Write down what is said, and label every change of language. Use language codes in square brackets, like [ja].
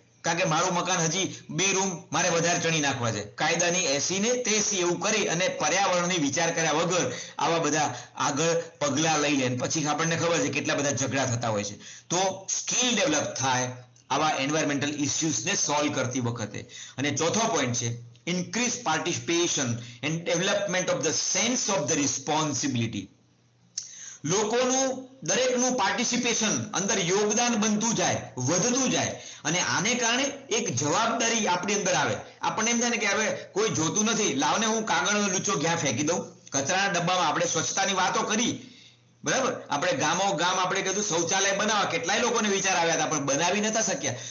[gu] કારણ કે મારું મકાન હજી 2 રૂમ મારે વધારે ચણી નાખવા છે, કાયદાની 80 ને 83 એવું કરી અને પર્યાવરણની વિચાર કર્યા વગર આવા બધા આગળ પગલા લઈ લે પછી આપણને ખબર છે કેટલા બધા ઝઘડા થતા હોય છે. તો સ્કિલ ડેવલપ થાય આવા એન્વાયરમેન્ટલ ઇસ્યુઝને સોલ્વ કરતી વખતે. અને ચોથો પોઈન્ટ છે [en] increase participation and development of the sense of the responsibility. [gu] લોકોનું દરેકનું પાર્ટિસિપેશન અંદર યોગદાન બનતું જાય, વધતું જાય અને આને કારણે એક જવાબદારી આપણી અંદર આવે. આપણને એમ થાય ને કે હવે કોઈ જોતું નથી, લાવને હું કાગળનો લૂચો ક્યાં ફેંકી દઉં. કચરાના ડબ્બામાં આપણે સ્વચ્છતાની વાતો કરી, બરાબર, આપણે ગામ આપણે કીધું શૌચાલય બનાવવા, કેટલાય લોકોને વિચાર આવ્યા હતા પણ બનાવી નતા શક્યા.